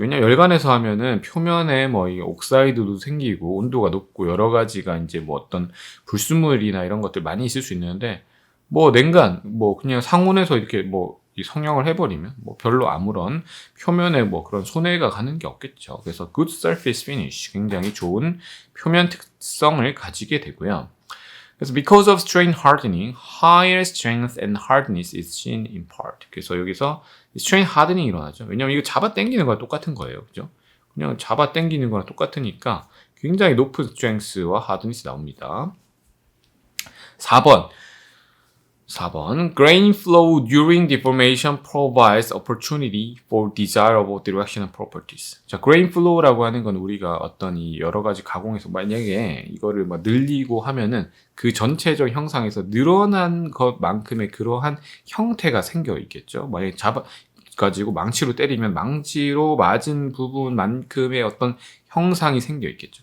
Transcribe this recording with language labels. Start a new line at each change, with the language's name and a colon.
Korean: 왜냐면 열간에서 하면은 표면에 이 옥사이드도 생기고 온도가 높고 여러 가지가 이제 어떤 불순물이나 이런 것들 많이 있을 수 있는데, 냉간, 그냥 상온에서 이렇게 이 성형을 해버리면 뭐 별로 아무런 표면에 뭐 그런 손해가 가는 게 없겠죠. 그래서
English: good surface finish,
Korean: 굉장히 좋은 표면 특성을 가지게 되고요.
English: 그래서 because of strain hardening, higher strength and hardness is seen in part.
Korean: 그래서 여기서 strain hardening이 일어나죠. 왜냐면 이거 잡아 당기는 거랑 똑같은 거예요. 그죠? 그냥 잡아 당기는 거랑 똑같으니까 굉장히 높은 strength와 hardness 나옵니다. 4번.
English: Grain flow during deformation provides opportunity for desirable directional properties.
Korean: 자, grain flow라고 하는 건 우리가 어떤 이 여러 가지 가공에서 만약에 이거를 막 늘리고 하면은 그 전체적 형상에서 늘어난 것만큼의 그러한 형태가 생겨 있겠죠. 만약에 가지고 망치로 때리면 망치로 맞은 부분만큼의 어떤 형상이 생겨 있겠죠.